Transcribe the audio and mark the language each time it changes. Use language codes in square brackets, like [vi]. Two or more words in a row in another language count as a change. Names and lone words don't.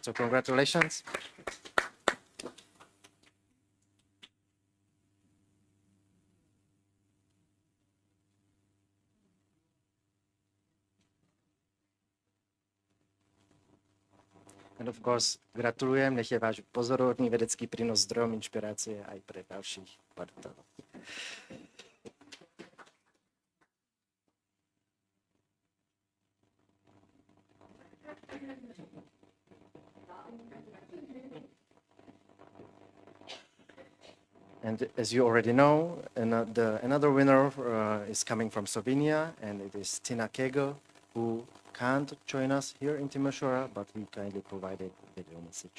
[en] So congratulations. And of course, [sk] gratulujem, nech je váš pozoruhodný vedecký prínos zdrojom inšpirácie aj pre ďalších partnerov. [en] And as you already know, another winner is coming from Slovenia, and it is Tina Kegel, who can't join us here in Timișoara, but we kindly provided a video message.